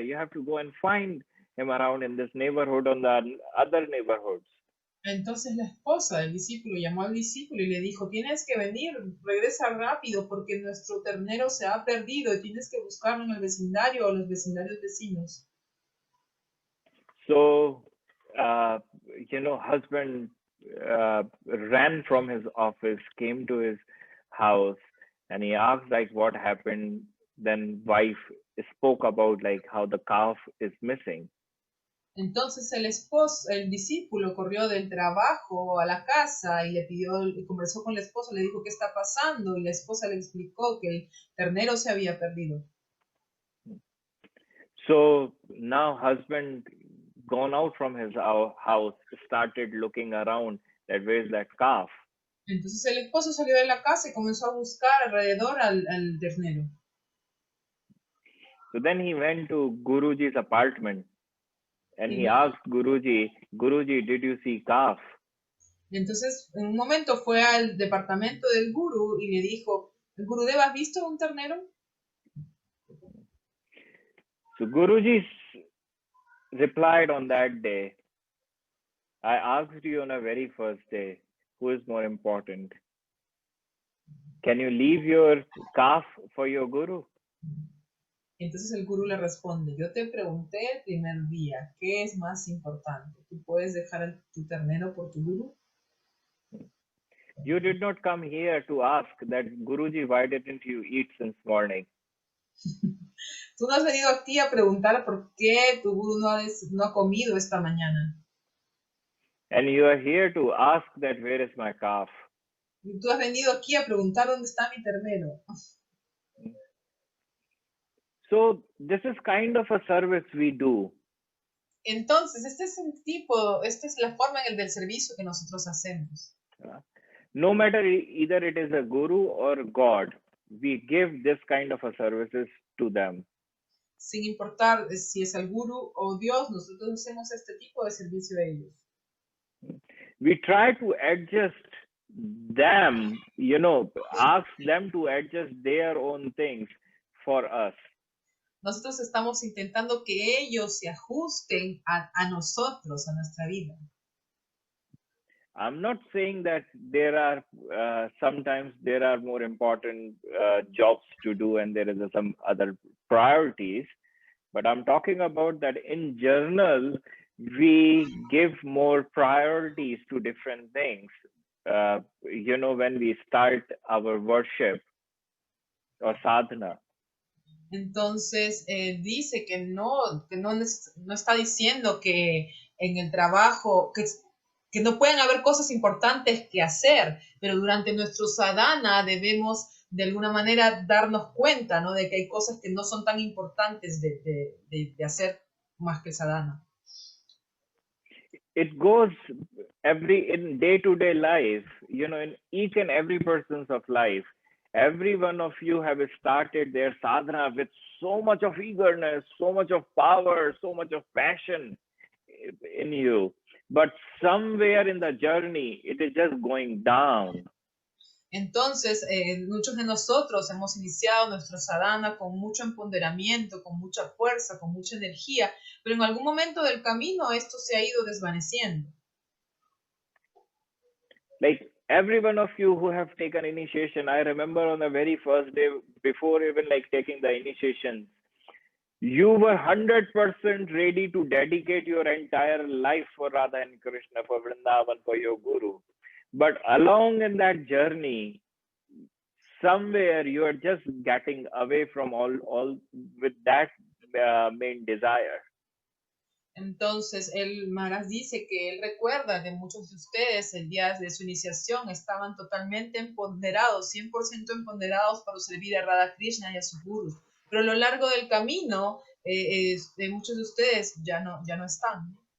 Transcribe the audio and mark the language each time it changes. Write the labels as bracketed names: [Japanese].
[English] You have to go and find him around in this neighborhood, on the other neighborhoods. [Spanish] Entonces la esposa del discípulo llamó al discípulo y le dijo, tienes que venir, regresa rápido porque nuestro ternero se ha perdido y tienes que buscarlo en el vecindario o los vecindarios vecinos. [English] So, husband ran from his office, came to his house, and he asked like what happened. Then wife spoke about like how the calf is missing. [Spanish] Entonces el discípulo corrió del trabajo a la casa y conversó con la esposa, le dijo qué está pasando y la esposa le explicó que el ternero se había perdido. [English] So now husband gone out from his house, started looking around that where's that calf. [Spanish] Entonces el esposo salió de la casa y comenzó a buscar alrededor al ternero. [English] So then he went to Guruji's apartment and he asked Guruji, did you see calf? [Spanish] Entonces, en un momento fue al departamento del gurú y le dijo, Gurudeva, ¿has visto un ternero? [English] So Guruji replied on that day, I asked you on a very first day, who is more important? Can you leave your calf for your guru? [Spanish] Entonces el gurú le responde, yo te pregunté el primer día, ¿qué es más importante? ¿Tú puedes dejar tu ternero por tu gurú? [English] You did not come here to ask that Guruji, why didn't you eat since morning? [Spanish] Tú no has venido aquí a preguntar por qué tu gurú no ha comido esta mañana. [English] And you are here to ask that where is my calf? [Spanish] Y tú has venido aquí a preguntar dónde está mi ternero. [English] So this is kind of a service we do. [Spanish] Entonces, esta es la forma en el del servicio que nosotros hacemos. [English] No matter either it is a guru or God, we give this kind of a services to them. [Spanish] Sin importar si es el guru o Dios, nosotros hacemos este tipo de servicio a ellos. [English] We try to adjust them, ask them to adjust their own things for us. [Spanish] Nosotros estamos intentando que ellos se ajusten a nosotros, a nuestra vida. [English] I'm not saying that there are sometimes there are more important jobs to do and there is some other priorities, but I'm talking about that in general, we give more priorities to different things. When we start our worship or sadhana. [Spanish] Entonces, dice que no está diciendo que en el trabajo, que no pueden haber cosas importantes que hacer, pero durante nuestro sadhana debemos de alguna manera darnos cuenta, ¿no? De que hay cosas que no son tan importantes de hacer más que el sadhana. [English] It goes in day-to-day life, in each and every person's of life. Every one of you have started their sadhana with so much of eagerness, so much of power, so much of passion in you. But somewhere in the journey, it is just going down. [Spanish] Entonces, muchos de nosotros hemos iniciado nuestro sadhana con mucho empoderamiento, con mucha fuerza, con mucha energía, pero en algún momento del camino esto se ha ido desvaneciendo. [English] Like every one of you who have taken initiation, I remember on the very first day, before even taking the initiation, you were 100% ready to dedicate your entire life for Radha and Krishna, for Vrindavan, for your Guru. But along in that journey, somewhere you are just getting away from all with that main desire. [Spanish] Entonces, el Maharaj dice que él recuerda que muchos de ustedes el día de su iniciación estaban totalmente empoderados, 100% empoderados para servir a Radha Krishna y a sus gurus. Pero a lo largo del camino, muchos de ustedes ya no están.